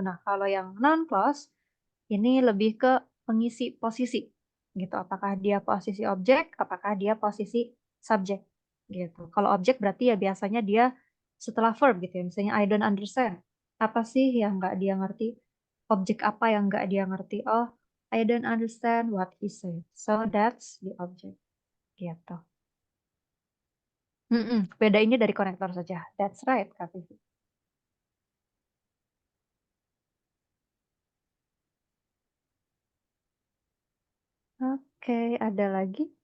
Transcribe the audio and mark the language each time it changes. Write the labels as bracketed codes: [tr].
[id] Nah, kalau yang non clause ini lebih ke pengisi posisi gitu. Apakah dia posisi objek, apakah dia posisi subjek gitu. Kalau objek berarti ya biasanya dia setelah verb gitu ya. Misalnya [en] I don't understand. [id] Apa sih yang nggak dia ngerti? Objek apa yang nggak dia ngerti? [en] Oh, I don't understand what he said. So that's the object [id] gitu. Beda ini dari konektor saja. [en] That's right, [id] Kak Vivi. Oke, ada lagi?